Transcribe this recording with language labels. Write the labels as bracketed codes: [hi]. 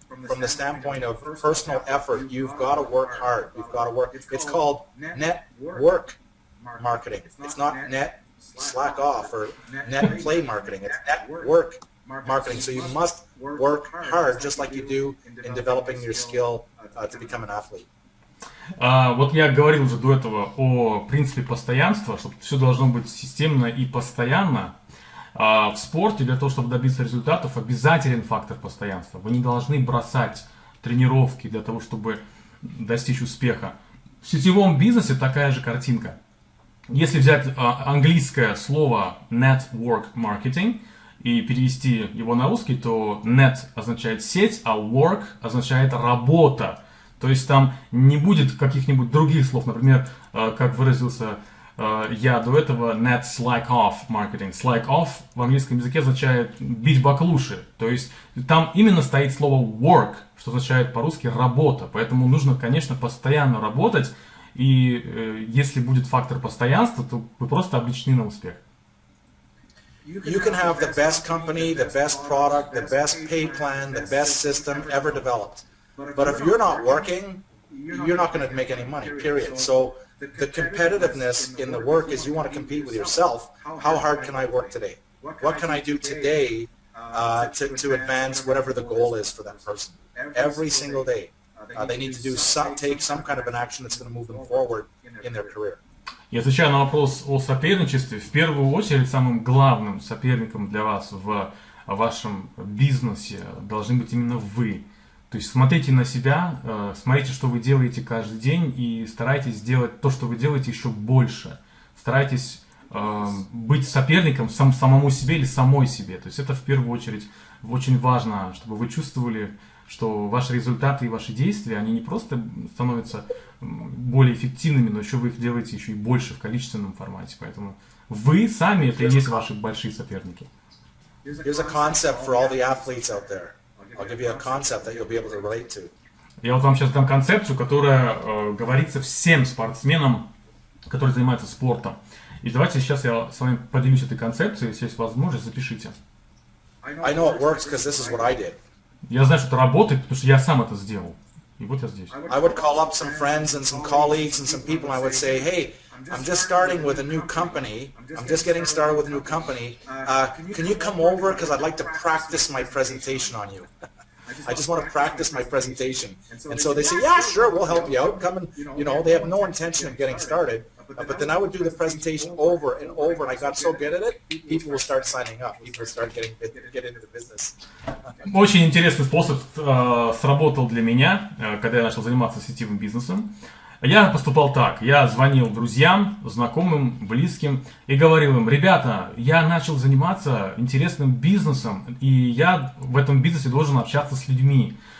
[en] From the standpoint of personal effort, you've got to work hard. You've got to work. It's called network marketing. It's not net slack off or net play marketing. It's network marketing. So you must work hard just like you do in developing your skill to become an athlete. [ru] Вот я говорил уже до этого о принципе постоянства, что все должно быть системно и постоянно. В спорте для того, чтобы добиться результатов, обязателен фактор постоянства. Вы не должны бросать тренировки для того, чтобы достичь успеха. В сетевом бизнесе такая же картинка. Если взять английское слово [en] network marketing [ru] и перевести его на русский, то net означает сеть, а work означает работа. То есть там не будет каких-нибудь других слов, например, как выразился я до этого, [en] net slack off marketing. Slack off [ru] в английском языке означает бить баклуши. То есть там именно стоит слово work, что означает по-русски работа. Поэтому нужно, конечно, постоянно работать. И если будет фактор постоянства, то вы просто обречены на успех. [en] You can have the best company, the best product, the best pay plan, the best system ever developed. But if you're not working, you're not going to make any money, period. So the competitiveness in the work is you want to compete with yourself. How hard can I work today? What can I do today to advance whatever the goal is for that person? Every single day. They need to take some kind of an action that's going to move them forward in their career. [ru] И отвечая на вопрос о соперничестве, в первую очередь самым главным соперником для вас в вашем бизнесе должны быть именно вы. То есть смотрите на себя, смотрите, что вы делаете каждый день, и старайтесь сделать то, что вы делаете, еще больше. Старайтесь быть соперником самому себе или самой себе. То есть это в первую очередь очень важно, чтобы вы чувствовали, что ваши результаты и ваши действия, они не просто становятся более эффективными, но еще вы их делаете еще и больше в количественном формате. Поэтому вы сами это и есть ваши большие соперники. [en] Here's a concept for all the athletes out there. I'll give you a concept that you'll be able to relate to. [ru] Я вот вам сейчас дам концепцию, которая говорится всем спортсменам, которые занимаются спортом. И давайте сейчас я с вами поделюсь этой концепцией, если есть возможность, запишите. [en] I know it works because this is what I did. [ru] Я знаю, что это работает, потому что я сам это сделал. И вот я здесь. [en] I would call up some friends and some colleagues and some people and I would say, hey, I'm just starting with a new company. I'm just getting started with a new company. Can you come over because I'd like to practice my presentation on you. I just want to practice my presentation. And so they say, yeah, sure, we'll help you out. Come and, they have no intention of getting started. But then I would do the presentation over and over, and I got so good at it, people will start signing up. People will start get into the business. [ru] Очень интересный способ сработал для меня, когда я начал заниматься сетевым бизнесом. Я поступал так. Я звонил друзьям, знакомым, близким и говорил им: ребята, я начал заниматься интересным бизнесом, и я в этом бизнесе должен общаться с людьми.